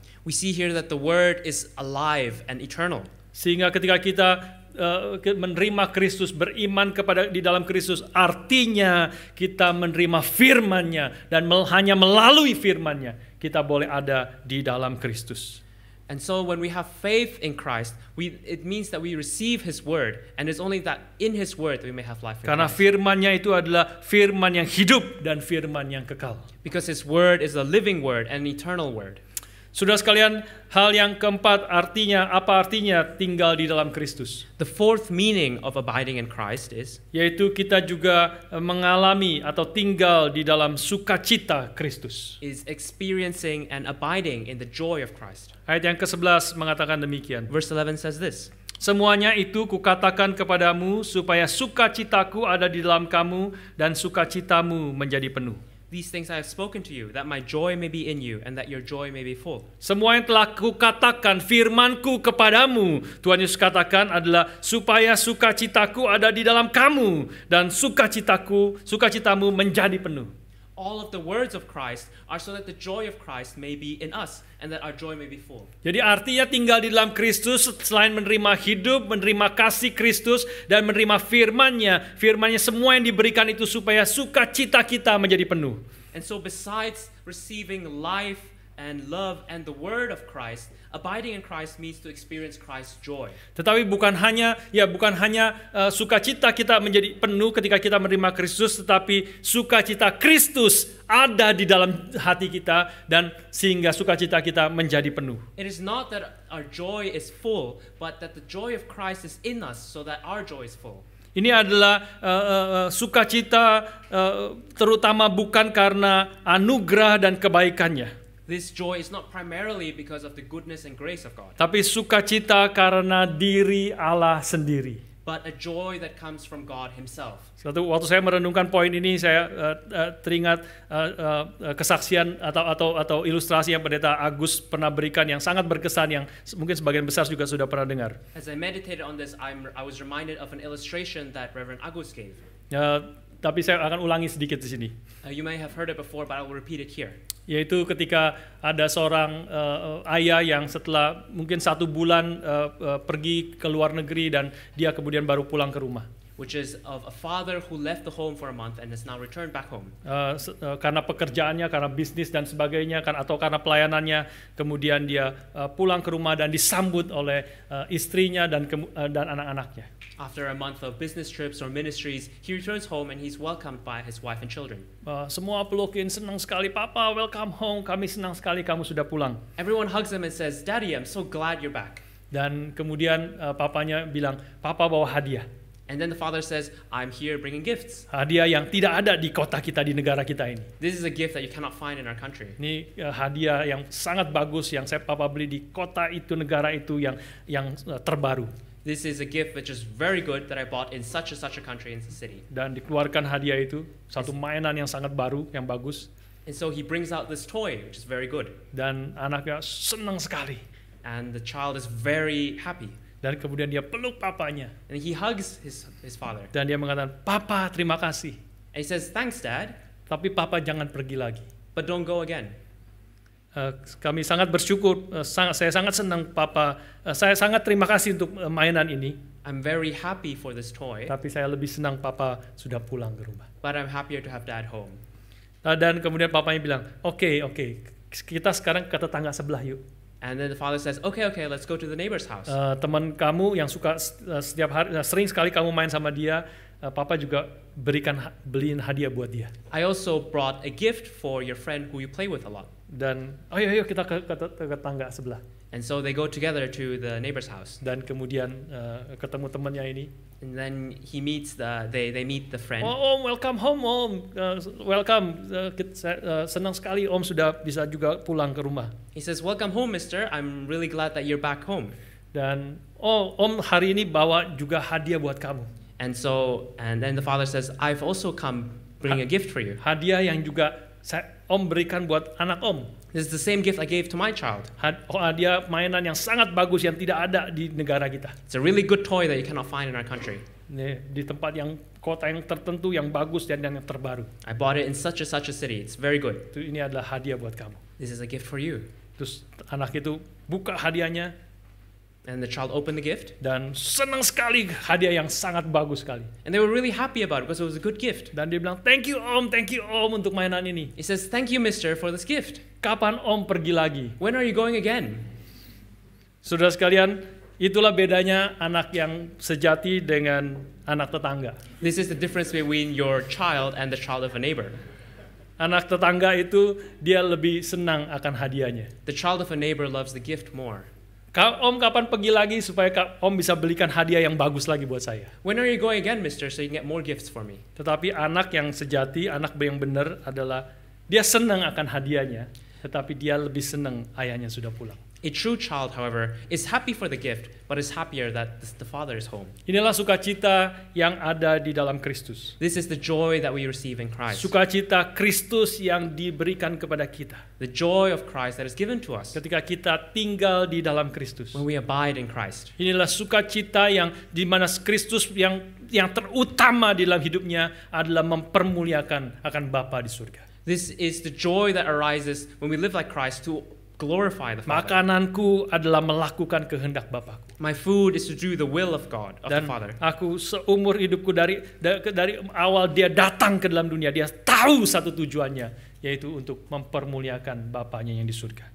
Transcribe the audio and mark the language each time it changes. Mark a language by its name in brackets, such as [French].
[English] We see here that the word is alive and eternal. [Indonesian] Sehingga ketika kita menerima Kristus, beriman kepada di dalam Kristus, artinya kita menerima firman-Nya dan hanya melalui firman-Nya kita boleh ada di dalam Kristus. [English] And so when we have faith in Christ, it means that we receive His word, and it's only that in His word that we may have life in [Indonesian] Karena [English] Christ. [Indonesian] firman-Nya itu adalah firman yang hidup dan firman yang kekal. [English] Because His word is a living word and an eternal word. [Indonesian] Saudara sekalian, hal yang keempat apa artinya tinggal di dalam Kristus? [English] The fourth meaning of abiding in Christ is [Indonesian] Yaitu kita juga mengalami atau tinggal di dalam sukacita Kristus. [English] experiencing and abiding in the joy of Christ. [Indonesian] Ayat yang ke-11 mengatakan demikian. [English] Verse 11 says this, [Indonesian] Semuanya itu kukatakan kepadamu supaya sukacitaku ada di dalam kamu dan sukacitamu menjadi penuh. [English] These things I have spoken to you, that my joy may be in you, and that your joy may be full. [Indonesian] Semua yang telah kukatakan, firmanku kepadamu, Tuhan Yesus katakan adalah supaya sukacitaku ada di dalam kamu dan sukacitamu menjadi penuh. [English] All of the words of Christ are so that the joy of Christ may be in us, and that our joy may be full. [Indonesian] Jadi artinya tinggal di dalam Kristus selain menerima hidup, menerima kasih Kristus dan menerima firman-Nya semua yang diberikan itu supaya sukacita kita menjadi penuh. [English] And so besides receiving life and love and the word of Christ, abiding in Christ means to experience Christ's joy. [Indonesian] Tetapi bukan hanya sukacita kita menjadi penuh ketika kita menerima Kristus, tetapi sukacita Kristus ada di dalam hati kita dan sehingga sukacita kita menjadi penuh. [English] It is not that our joy is full, but that the joy of Christ is in us so that our joy is full. [Indonesian] Ini adalah sukacita terutama bukan karena anugerah dan kebaikannya. [English] This joy is not primarily because of the goodness and grace of God, [Indonesian] Tapi sukacita karena diri Allah sendiri. [English] but a joy that comes from God Himself. [Indonesian] Waktu saya merenungkan poin ini, saya teringat kesaksian atau ilustrasi yang Pendeta Agus pernah berikan yang sangat berkesan, yang mungkin sebagian besar juga sudah pernah dengar. [English] As I meditated on this, I was reminded of an illustration that Reverend Agus gave. [Indonesian] Tapi saya akan ulangi sedikit di sini. [English] You may have heard it before, but I will repeat it here. [Indonesian] Yaitu ketika ada seorang ayah yang setelah mungkin 1 bulan pergi ke luar negeri dan dia kemudian baru pulang ke rumah. [English] Which is of a father who left the home for a month and has now returned back home. [Indonesian] Karena pekerjaannya, karena bisnis dan sebagainya, atau karena pelayanannya, kemudian dia pulang ke rumah dan disambut oleh istrinya dan anak-anaknya. [English] After a month of business trips or ministries, he returns home and he's welcomed by his wife and children. [Indonesian] Semua pelukin, senang sekali, Papa, [English] welcome home, [Indonesian] kami senang sekali kamu sudah pulang. [English] Everyone hugs him and says, Daddy, I'm so glad you're back. [Indonesian] Dan kemudian papanya bilang, Papa bawa hadiah. [English] And then the father says, I'm here bringing gifts. [Indonesian] Hadiah yang tidak ada di kota kita, di negara kita ini. [English] This is a gift that you cannot find in our country. [Indonesian] Ini hadiah yang sangat bagus yang Papa beli di kota itu, negara itu yang terbaru. [English] This is a gift which is very good that I bought in such a country in the city. [Indonesian] Dan dikeluarkan hadiah itu, satu mainan yang sangat baru, yang bagus. [English] And so he brings out this toy, which is very good. [Indonesian] Dan anaknya senang sekali. [English] And the child is very happy. [Indonesian] Dan kemudian dia peluk papanya. [English] And he hugs his father. [Indonesian] Dan dia mengatakan, Papa terima kasih. [English] And he says, thanks, Dad. [Indonesian] Tapi Papa jangan pergi lagi. [English] But don't go again. [Indonesian] Kami sangat bersyukur, saya sangat senang Papa, saya sangat terima kasih untuk mainan ini. [English] I'm very happy for this toy. [Indonesian] Tapi saya lebih senang Papa sudah pulang ke rumah. [English] But I'm happier to have Dad home. [Indonesian] Dan kemudian papanya bilang, oke, kita sekarang ke tetangga sebelah yuk. [English] And then the father says, okay, let's go to the neighbor's house. [Indonesian] Teman kamu yang suka setiap hari, sering sekali kamu main sama dia, Papa juga beliin hadiah buat dia. [English] I also brought a gift for your friend who you play with a lot. [Indonesian] Dan ayo kita ke tetangga sebelah. [English] And so they go together to the neighbor's house. [Indonesian] Dan kemudian ketemu temannya ini. [English] And then he meets they meet the friend. Om, welcome home, Om. Welcome. [Indonesian] Senang sekali Om sudah bisa juga pulang ke rumah. [English] He says, welcome home, mister. I'm really glad that you're back home. [Indonesian] Dan Om hari ini bawa juga hadiah buat kamu. [English] And then the father says, I've also come bring a gift for you. [Indonesian] Hadiah yang juga Om berikan buat anak Om. [English] This is the same gift I gave to my child. [Indonesian] Hadiah mainan yang sangat bagus yang tidak ada di negara kita. [English] It's a really good toy that you cannot find in our country. [Indonesian] Di tempat yang kota yang tertentu yang bagus dan yang terbaru. [English] I bought it in such a city. It's very good. [Indonesian] Ini adalah hadiah buat kamu. [English] This is a gift for you. [Indonesian] Terus anak itu buka hadiahnya [English] And the child opened the gift. [Indonesian] dan senang sekali, hadiah yang sangat bagus sekali. [English] And they were really happy about it because it was a good gift. [Indonesian] Dan dia bilang, [English] thank you [Indonesian] om untuk mainan ini. [English] He says, thank you, mister, for this gift. [Indonesian] Kapan om pergi lagi? [English] When are you going again? [Indonesian] Saudara sekalian, itulah bedanya anak yang sejati dengan anak tetangga. [English] This is the difference between your child and the child of a neighbor. [Indonesian] Anak tetangga itu dia lebih senang akan hadiahnya. [English] The child of a neighbor loves the gift more. [Indonesian] Om kapan pergi lagi supaya om bisa belikan hadiah yang bagus lagi buat saya. [English] When are you going again, mister, so you can get more gifts for me? [Indonesian] Tetapi anak yang sejati, anak yang benar adalah dia senang akan hadiahnya, tetapi dia lebih senang ayahnya sudah pulang. [English] A true child, however, is happy for the gift, but is happier that the father is home. [Indonesian] Inilah sukacita yang ada di dalam Kristus. [English] This is the joy that we receive in Christ. [Indonesian] Sukacita Kristus yang diberikan kepada kita. [English] The joy of Christ that is given to us [Indonesian] Ketika kita tinggal di dalam Kristus. [English] when we abide in Christ. [Indonesian] Inilah sukacita yang di mana Kristus yang terutama di dalam hidupnya adalah mempermuliakan akan Bapa di surga. [English] This is the joy that arises when we live like Christ to glorify the Father. [Indonesian] Makananku adalah melakukan kehendak Bapakku. [English] My food is to do the will of God, of the [Indonesian] Dan [English] Father. [Indonesian] aku seumur hidupku dari awal dia datang ke dalam dunia, dia tahu satu tujuannya, yaitu untuk mempermuliakan Bapaknya yang di surga.